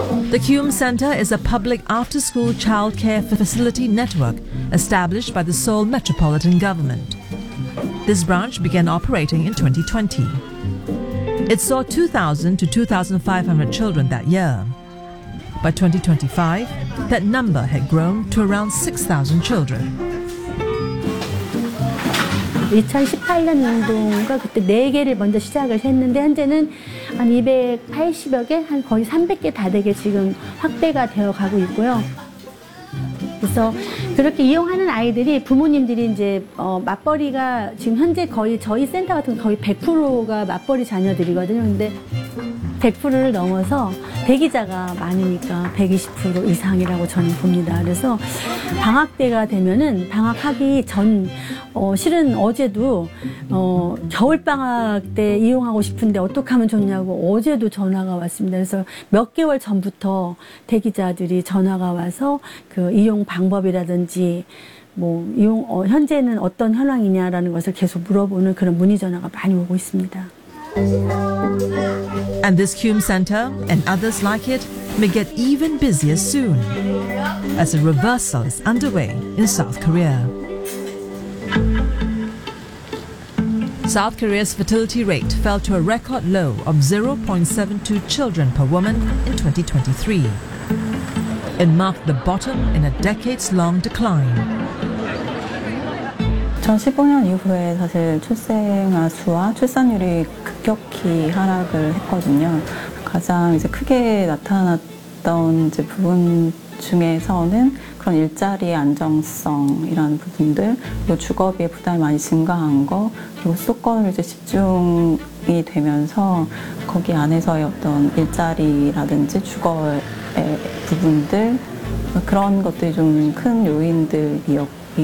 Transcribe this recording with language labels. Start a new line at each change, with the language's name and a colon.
English: The Cume Center is a public after-school childcare facility network established by the Seoul Metropolitan Government. This branch began operating in 2020. It saw 2,000 to 2,500 children that year. By 2025, that number had grown to around 6,000 children.
Korean: 2018년 운동과 그때 네 개를 먼저 시작을 했는데 현재는 한 280여 개, 한 거의 300개 다 되게 지금 확대가 되어 가고 있고요. 그래서 그렇게 이용하는 아이들이 부모님들이 이제 맞벌이가 지금 현재 거의 저희 센터 같은 거의 100%가 맞벌이 자녀들이거든요. 근데 100%를 넘어서 대기자가 많으니까 120% 이상이라고 저는 봅니다. 그래서 방학 때가 되면은 방학하기 전 실은 어제도 겨울 방학 때 이용하고 싶은데 어떻게 하면 좋냐고 어제도 전화가 왔습니다. 그래서 몇 개월 전부터 대기자들이 전화가 와서 그 이용 방법이라든지 뭐 이용 현재는 어떤 현황이냐라는 것을 계속 물어보는 그런 문의 전화가 많이 오고 있습니다.
English: And this Cume Center and others like it may get even busier soon as a reversal is underway in South Korea. South Korea's fertility rate fell to a record low of 0.72 children per woman in 2023. It marked the bottom in a decades-long decline.
Korean: 2015년 이후에 사실 출생아 수와 출산율이 급격히 하락을 했거든요. 가장 이제 크게 나타났던 이제 부분 중에서는 그런 일자리 안정성이라는 부분들, 그리고 주거비의 부담이 많이 증가한 거, 그리고 수도권으로 이제 집중이 되면서 거기 안에서의 어떤 일자리라든지 주거의 부분들, 그런 것들이 좀 큰 요인들이었고,